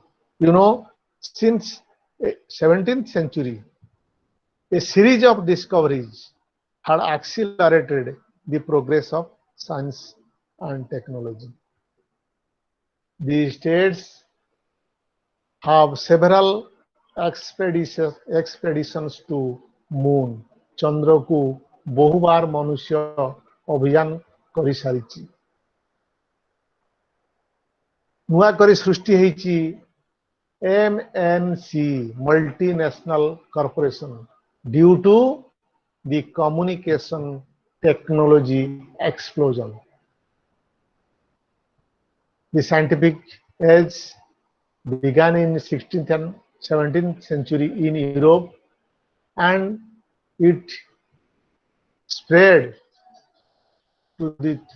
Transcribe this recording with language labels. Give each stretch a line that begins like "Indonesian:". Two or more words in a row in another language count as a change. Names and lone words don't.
English: You know, since 17th century, a series of discoveries had accelerated the progress of science and technology. The states have several expeditions to moon.
Odia: ଚନ୍ଦ୍ରକୁ ବହୁବାର ମନୁଷ୍ୟ ଅଭିଯାନ କରିସାରିଛି। ନୂଆ କରି ସୃଷ୍ଟି ହେଇଛି MNC,
English: multinational corporation, due to the communication technology explosion. The scientific age began in 16th and 17th century in Europe, and it spread to the